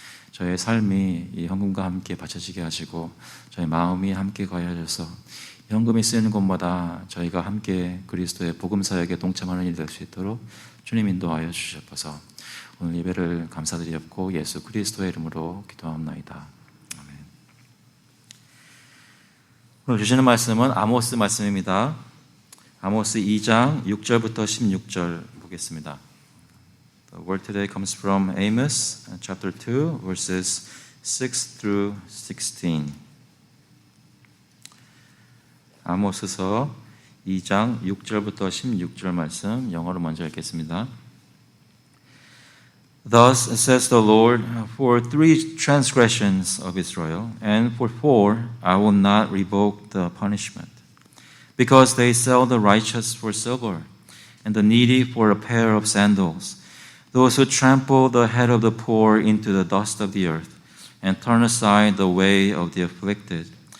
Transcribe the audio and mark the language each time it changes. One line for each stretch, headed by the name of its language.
Korean: 저의 삶이 이 헌금과 함께 바쳐지게 하시고 저희 마음이 함께 거하여져서 헌금이 쓰이는 곳마다 저희가 함께 그리스도의 복음 사역에 동참하는 일이 될 수 있도록 주님 인도하여 주셔서 오늘 예배를 감사드리옵고 예수 그리스도의 이름으로 기도합나이다. 아멘. 오늘 주시는 말씀은 아모스 말씀입니다. 아모스 2장 6절부터 16절 보겠습니다.
English: The word today comes from Amos chapter 2 verses 6 through 16.
Korean: 아모스서 2장 6절부터 16절 말씀 영어로 먼저 읽겠습니다.
English: Thus says the Lord, for 3 transgressions of Israel, and for 4 I will not revoke the punishment, because they sell the righteous for silver, and the needy for a pair of sandals, those who trample the head of the poor into the dust of the earth, and turn aside the way of the afflicted.